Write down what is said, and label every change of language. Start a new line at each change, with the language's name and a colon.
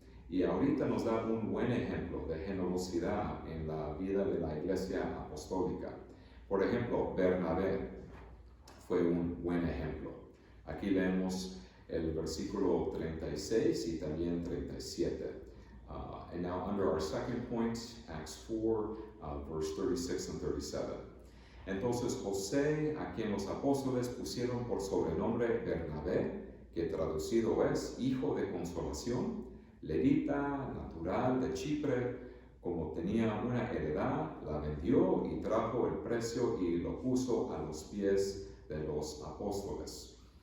Spanish: Y ahorita nos da un buen ejemplo de generosidad en la vida de la iglesia apostólica. Por ejemplo, Bernabé fue un buen ejemplo. Aquí leemos el versículo 36 y también 37.
English: And now under our second point, Acts 4, verse 36 and 37.
Spanish: Entonces José, a quien los apóstoles pusieron por sobrenombre Bernabé, que traducido es Hijo de Consolación, levita, natural de Chipre, como tenía una heredad, la vendió y trajo el precio y lo puso a los pies de los apóstoles.